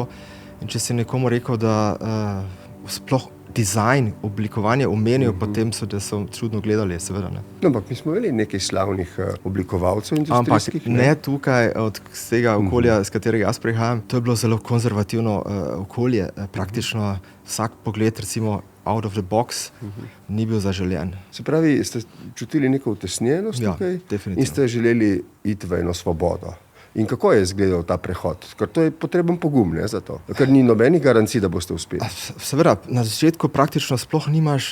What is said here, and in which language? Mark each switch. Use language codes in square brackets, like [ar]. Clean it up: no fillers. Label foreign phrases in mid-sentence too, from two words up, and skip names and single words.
[sl] In če si nekomu rekel, da sploh dizajn, oblikovanje omenil, potem da so čudno gledali, seveda. Ne. No, ampak mi smo imeli nekaj slavnih oblikovalcev Ampak industrijskih. ne tukaj, od tega okolja, z katerega jaz prihajam. To je bilo zelo konzervativno okolje. Praktično vsak pogled, recimo [en] out of the box, [sl] ni bil zaželjen. Se pravi, ste čutili neko utesnjenost tukaj definitivno. in ste želeli iti v eno svobodo. In kako je izgledal ta prehod? Ker to je potreben pogum, ne, za to. Ker ni nobenih garancij, da boste uspeli. Seveda, na začetku praktično sploh nimaš...